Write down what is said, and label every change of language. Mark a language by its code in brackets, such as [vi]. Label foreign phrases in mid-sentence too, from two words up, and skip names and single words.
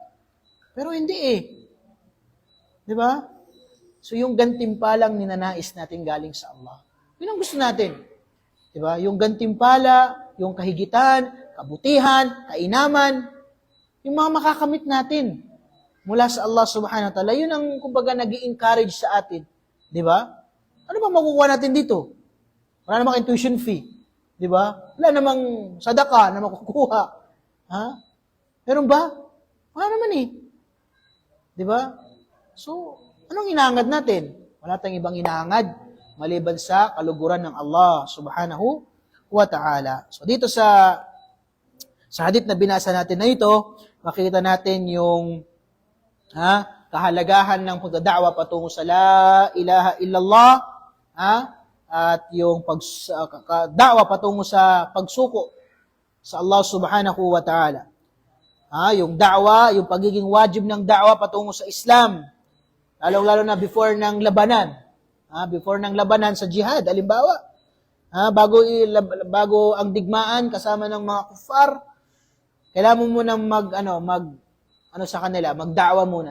[tl] Pero hindi Di ba? So yung gantimpalang ninanais natin galing sa Allah. Yun ang gusto natin. Di ba? Yung gantimpala, yung kahigitan, kabutihan, kainaman, yung mga makakamit natin mula sa Allah [ar] سبحانه وتعالى, [tl] yun ang kumbaga nag-i-encourage sa atin. Di ba? Ano ba makukuha natin dito? Wala namang [en] tuition fee. [tl] Di ba? Wala namang sadaka na makukuha. Meron ba? Wala naman Di ba? So, anong inangad natin? Wala tayong ibang inangad maliban sa kaluguran ng Allah [ar] سبحانه وتعالى. [tl] So, dito sa hadith na binasa natin na ito, makikita natin yung kahalagahan ng pagdada'wa patungo sa [ar] لا إله إلا الله, [tl] at yung da'wa patungo sa pagsuko sa Allah [ar] سبحانه وتعالى. [tl] Yung da'wa, yung pagiging wajib ng da'wa patungo sa Islam. Lalo na before ng labanan. Before ng labanan sa jihad, halimbawa. Bago ang digmaan kasama ng mga kuffar, kailangan mo munang sa kanila, magda'wa muna.